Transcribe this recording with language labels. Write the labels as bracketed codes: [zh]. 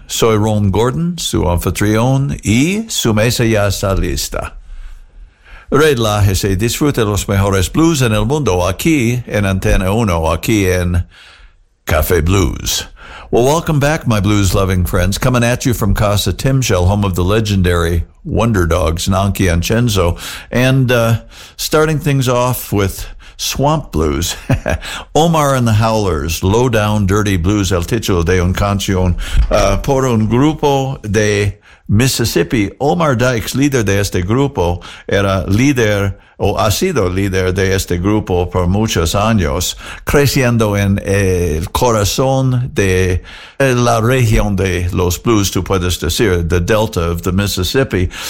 [es] Soy Ron Gordon, su anfitrión, y su mesa ya está lista. Relájese y disfrute los mejores blues en el mundo aquí en Antena 1, aquí en Café Blues. [en] Well, welcome back, my blues-loving friends. Coming at you from Casa Timshell, home of the legendary Wonder Dogs, Nanki and Chenzo. And starting things off with Swamp Blues. [es] Omar and the Howlers, Low-Down Dirty Blues, el título de un canción por un grupo de Mississippi. Omar Dykes, líder de este grupo, era líder o ha sido líder de este grupo por muchos años, creciendo en el corazón de la región de los blues, tú puedes decir, [en] the Delta of the Mississippi.